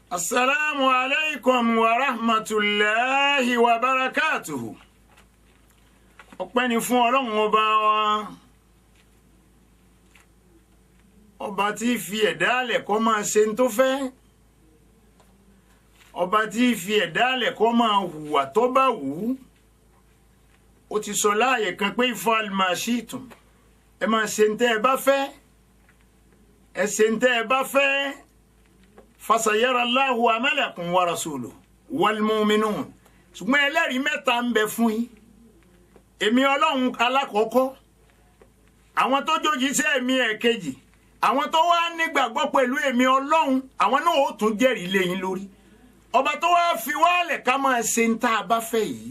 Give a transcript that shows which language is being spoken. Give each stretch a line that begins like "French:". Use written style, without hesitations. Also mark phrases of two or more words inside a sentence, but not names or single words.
Arabic: السلام عليكم ورحمة الله وبركاته.
Yoruba: Ọpẹ́ ni fún Ọlọ́run ọba wa. Ọba tí fi ẹ̀dá lẹ̀ kó máa ṣe n tó fẹ́. Ọba tí fi ẹ̀dá lẹ̀ kó máa hùwà tó bá wù. Ó ti sọ láàyè kan pé
Arabic: اعملوا ما شئتم.
Yoruba: Ẹ máa ṣe n tẹ́ ẹ bá fẹ́. Ẹ ṣe n tẹ́ ẹ bá fẹ́.
Arabic: فسيرى الله عملكم ورسوله والمؤمنون.
Yoruba: Ṣùgbọ́n ẹlẹ́rìí mẹ́ta ń bẹ fún yín. Èmi Ọlọ́run alákọ̀ọ́kọ́. Àwọn tó jójíṣẹ́ èmi ẹ̀kejì. Àwọn tó wá nígbàgbọ́ pẹ̀lú èmi Ọlọ́run, àwọn náà ó tún jẹ́rìí lé yín lórí. Ọba tó wá fi wálẹ̀ ká máa ṣe ń tá a bá fẹ́ yìí.